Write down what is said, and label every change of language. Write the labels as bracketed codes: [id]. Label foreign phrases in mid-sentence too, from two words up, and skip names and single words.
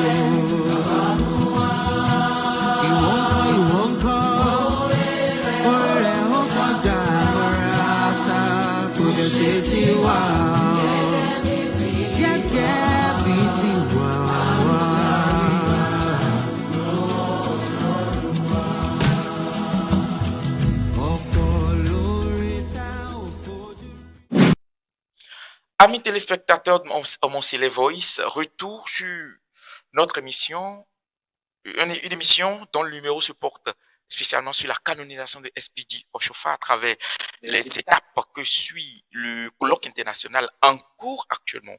[yo] Ìwọ ńkọ́ orí rẹ̀ ó kọjá lọ́ra ta kò dẹ̀ ṣe sí wa gẹ́gẹ́ bí tiwa wá. [fr] Amis téléspectateurs de Mon Célé Voice, retour sur notre émission, une émission dont le numéro se porte spécialement sur la canonisation de Espidi Oshofa à travers les étapes que suit le colloque international en cours actuellement.